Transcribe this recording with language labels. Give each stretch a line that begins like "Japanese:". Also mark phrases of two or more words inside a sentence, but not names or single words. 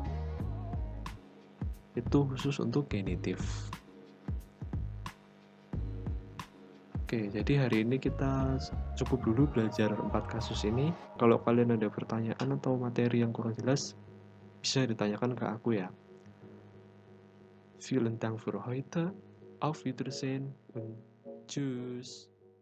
Indonesian: Itu khusus untuk genitif. Oke, jadi hari ini kita cukup dulu belajar 4 kasus ini. Kalau kalian ada pertanyaan atau materi yang kurang jelas, bisa ditanyakan ke aku ya.
German: Vielen Dank für heute. Auf Wiedersehen und tschüss.